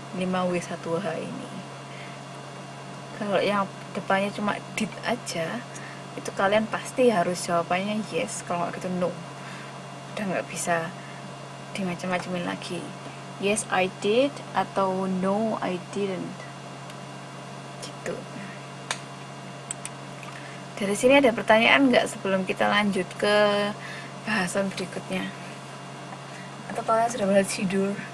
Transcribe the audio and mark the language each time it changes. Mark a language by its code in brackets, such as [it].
[id] 5W1H ini. Kalau yang depannya cuma did aja, itu kalian pasti harus jawabannya yes, kalau nggak gitu no. Udah nggak bisa dimacam-macamin lagi. [en] Yes I did atau no I didn't, gitu. [id] Dari sini ada pertanyaan nggak sebelum kita lanjut ke bahasan berikutnya? Atau kalian sudah mulai tidur?